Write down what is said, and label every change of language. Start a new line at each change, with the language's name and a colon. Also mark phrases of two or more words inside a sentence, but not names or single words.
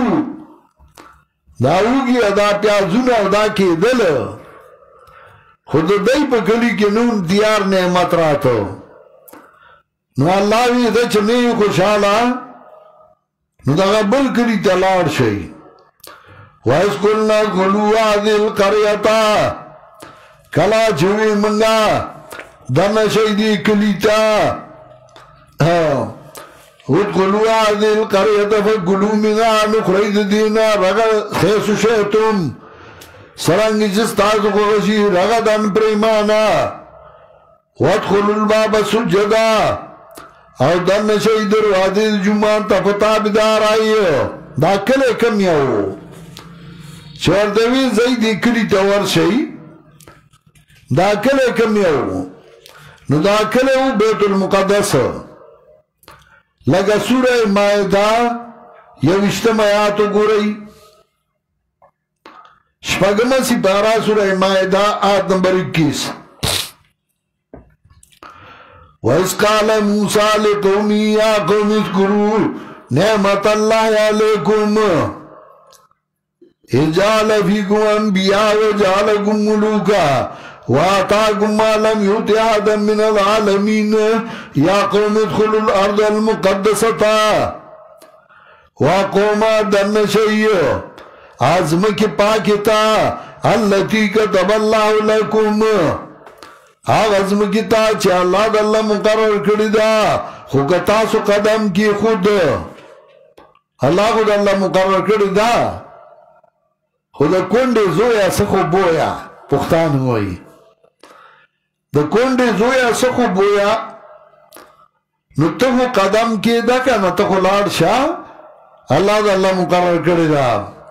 Pashto: دا اوږې دا پیازونه او دا کېدل خو د دوی په کلي کې نون دیار نعمت راته نو الله وایي زه چې نه یې خوشحاله نو دغه بل کلي ته لاړ شئ
Arabic: وإذ قلنا ادخلوا هذه القرية
Pashto: کله چې وایي موږ دننه شئ دې کلي ته
Arabic: ادخلوا هذه القرية فكلوا منها
Pashto: نخرج د دې نه
Arabic: رغد حیث شئتم
Pashto: څرنګه چې ستاسو خوښه شي رغدن پرېمانه
Arabic: وادخلوا الباب سجدا
Pashto: او دننه شئ دروازې د جومات ته په تابعدارۍ دا کلی کم یو چې ورته وایي ځئ دې کلي ته ورشئ دا کلی کم یو نو دا کلی و بیت المقدس لکه سوره مائده 21 آیات وګورئ شپږمه سپاره سوره مائده آیت نمبر 21
Arabic: وإذ قال موسى لقومه يا قوم اذكروا نعمة الله عليكم إذ جعل فيكم أنبياء وجعلكم ملوكا وآتاكم ما لم يؤت أحدا من العالمين يا قوم ادخلوا الأرض المقدسة
Pashto: وقوم دننه شئ ازمکه پاکه تا
Arabic: التي كتب الله لكم
Pashto: هغه ازمکه تا چې الله د الله مقرر کړی دا خو که تاسو قدم کی خود الله خو د الله مقرر کړی دا خو د کونډې زویه څه خو بویه پښتانه وایي د کونډې زویه څه خو بویه نو ته قدم کېده که نه ته خو لاړ شه الله د الله مقرر کړی ده